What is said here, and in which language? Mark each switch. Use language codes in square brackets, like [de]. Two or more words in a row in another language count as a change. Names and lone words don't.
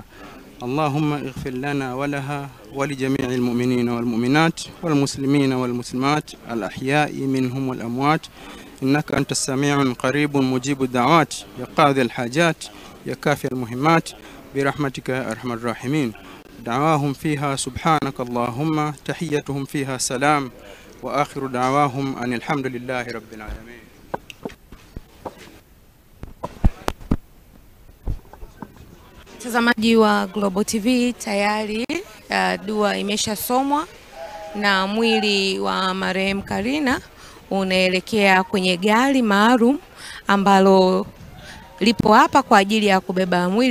[ar] اللهم اغفر لنا ولها ولجميع المؤمنين والمؤمنات والمسلمين والمسلمات الأحياء منهم والأموات، إنك أنت السميع قريب مجيب الدعوات، يا قاضي الحاجات، يا كافي المهمات، برحمتك يا أرحم الراحمين. دعواهم فيها سبحانك اللهم، تحيتهم فيها سلام، وآخر دعواهم أن الحمد لله رب العالمين. [sw] Mtazamaji wa Global TV, tayari dua imeshasomwa na mwili wa marehemu Karina unaelekea kwenye gari maalum ambalo lipo hapa kwa ajili ya kubeba mwili.